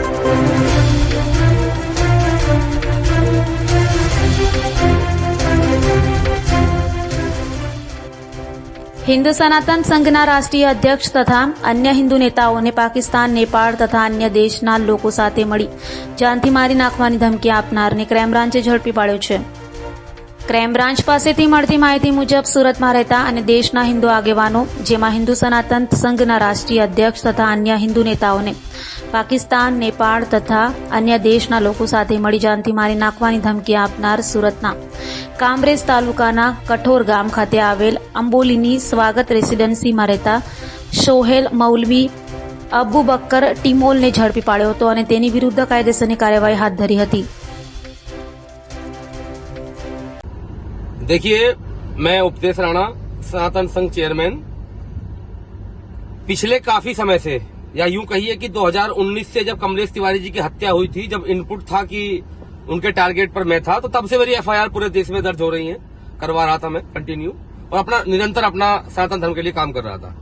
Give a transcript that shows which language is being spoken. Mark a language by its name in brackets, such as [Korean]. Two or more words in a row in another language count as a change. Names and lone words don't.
[Gujarati] હિંદુ સનાતન સંઘના રાષ્ટ્રીય અધ્યક્ષ તથા અન્ય હિંદુ નેતાઓને પાકિસ્તાન, નેપાળ તથા અન્ય દેશના લોકો સાથે મળી જાનથી મારી નાખવાની ધમકી આપનારને ક્રાઇમ બ્રાન્ચે ઝડપી પાડ્યો છે। ક્રાઇમ બ્રાન્ચ પાસેથી મળતી માહિતી મુજબ સુરતમાં રહેતા અને દેશના હિન્દુ આગેવાનો જેમાં હિન્દુ સનાતન સંઘના રાષ્ટ્રીય અધ્યક્ષ તથા અન્ય હિન્દુ નેતાઓને પાકિસ્તાન, नेपाळ તથા અન્ય દેશના લોકો સાથે મળી જાનથી મારી નાખવાની ધમકી આપનાર સુરતના કામરેજ તાલુકાના કઠોર ગામ ખાતે આવેલ અંબોલીની સ્વાગત રેસિડેન્સીમાં રહેતા સોહેલ મૌલવી અબુ બક્કર ટીમોલને ઝડપી પાડ્યો હતો અને તેની વિરુદ્ધ કાયદેસરની કાર્યવાહી હાથ ધરી હતી। [Hindi] देखिए, मैं उपदेश राणा, सनातन संघ चेयरमैन, पिछले काफी समय से या यूं कहिए कि 2019 से जब कमलेश तिवारी जी की हत्या हुई थी, जब इनपुट था कि उनके टारगेट पर मैं था, तो तब से मेरी एफआईआर पूरे देश में दर्ज हो रही है, करवा रहा था मैं कंटिन्यू और अपना निरंतर अपना सनातन धर्म के लिए काम कर रहा था।